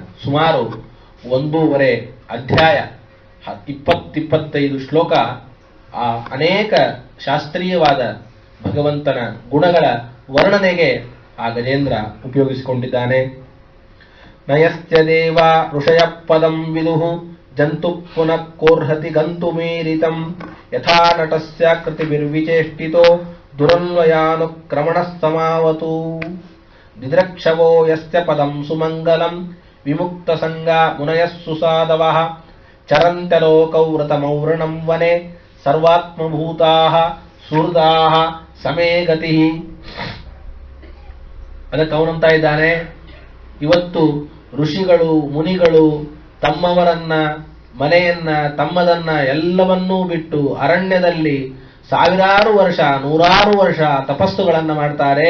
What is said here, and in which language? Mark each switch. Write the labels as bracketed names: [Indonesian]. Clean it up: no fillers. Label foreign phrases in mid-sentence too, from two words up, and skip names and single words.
[Kannada] ಸುಮಾರು 1.5 ಅಧ್ಯಾಯ, 20-25 ಶ್ಲೋಕ ಆ ಅನೇಕ ಶಾಸ್ತ್ರೀಯವಾದ ಭಗವಂತನ ಗುಣಗಳ ವರ್ಣನೆಗೆ ಆ ಗಜೇಂದ್ರ ಉಪಯೋಗಿಸಿಕೊಂಡಿದ್ದಾನೆ. [Sanskrit] ನಯಸ್ಯ ದೇವ ಋಷಯ ಪದಂ ವಿದುಃ ಜಂತು ಪುನಃ ಕೋರ್ಹತಿ ಗಂತುಮೀರಿತಂ ಯಥಾ ನಟಸ್ಯ ಕೃತಿಭಿರ್ವಿಚೇಷ್ಟಿತೋ ದುರನ್ವಯಾನುಕ್ರಮಣ ಸಮಾವತು. ದಿದ್ರಕ್ಷವೋ ಯಸ್ಯ ಪದಂ ಸುಮಂಗಲಂ ವಿಮುಕ್ತ ಸಂಗ ಮುನಯಃ ಸುಸಾದವಃ ಚರಂತ್ಯಲೋಕೌ ವ್ರತಮೌರ್ಣಂ ವನೆ ಸರ್ವಾತ್ಮಭೂತಾಃ ಸುಹೃದಾಃ ಸಮೇ ಗತಿ. [Kannada] ಅದಕ್ಕೆ ಅವನಂತ ಇದ್ದಾನೆ, ಇವತ್ತು ಋಷಿಗಳು ಮುನಿಗಳು ತಮ್ಮವರನ್ನ, ಮನೆಯನ್ನ, ತಮ್ಮದನ್ನ ಎಲ್ಲವನ್ನೂ ಬಿಟ್ಟು ಅರಣ್ಯದಲ್ಲಿ 1000 ವರ್ಷ 100 ವರ್ಷ ತಪಸ್ಸುಗಳನ್ನ ಮಾಡ್ತಾರೆ.